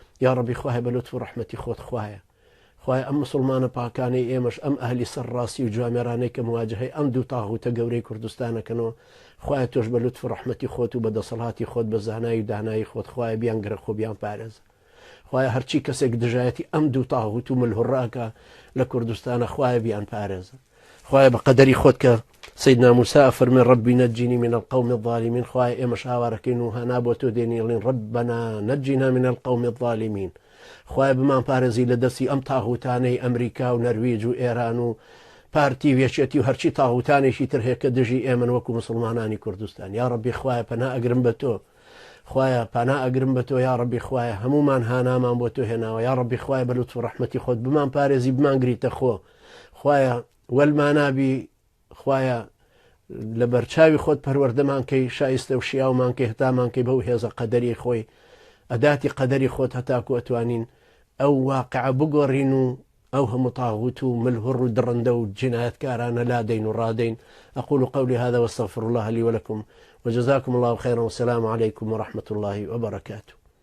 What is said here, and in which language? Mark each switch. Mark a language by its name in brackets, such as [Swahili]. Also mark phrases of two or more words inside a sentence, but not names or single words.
[Arabic] یا ربی [Central Kurdish] خواه بە لطف و ڕەحمەتی خۆت خوایە خوای ئەم مسلمانە پاکانەی ئێمەش ئەم ئەهلی سەرڕاستی و جوامێرانەی کە مواجهەی ئەم دوو تاغوتە گەورەی کوردستانەکەنەوە خوایە تۆش بە لطف و ڕەحمەتی خۆت و بە دەسەڵاتی خۆت بە زانایی و دانایی خۆت خوایە بیان گرە خۆ بیان پارێزە خوایە هەرچی کەسێک دژایەتی ئەم دوو تاغوت و ملهوڕاکە لە کوردستانە خوایە بیان پارێزە خوایە بە قەدەری خۆت کە سيدنا موسى فرمي [Arabic] ربي نجني من القوم الظالمين [Central Kurdish] خوای ئێمە شاوارەکەین و هەنا بۆ تۆ دێنیڵین [Arabic] ربنا نجنا من القوم [Central Kurdish] الظالمين خوای بمان پارێزی لە دەستی ئەم تاغوتانەی ئەمریکا و نەرویج و ئێران و پارتی وێچێتی و هەرچی تاغوتانێکی تر هەیە کە دژی ئێمە وەکو مسلمانانی کوردستان یا ربی خوایە پەنا ئەگرم بە تۆ خوایە پەنا ئەگرم بە تۆ [Arabic] یا ربی [Central Kurdish] خوایە هەمومان هانامان بۆ تۆ هێناوە [Arabic] یا ربی [Central Kurdish] خوایە بە لوتف و ڕەحمەتی خۆت بمان پارێزی بمان گریتە خۆ خوایە وەلمانابی خوایە لە بەرچاوی خۆت پەروەردەمان کەی شایستە و شیاومان کەی هەتامان کەی بەو هێزە قەدەری خۆی ئەداتی قەدەری خۆت هەتاکو ئەتوانین ئەو واقعە بگۆڕین و ئەو هەموو طاغوت و ملهوڕ و درڕندە و جنایەتکارانە لادەین و ڕادەین [Arabic] أقول قولي هذا واستغفر الله لي ولكم وجزاكم الله خيرا والسلام عليكم ورحمة الله وبركاته.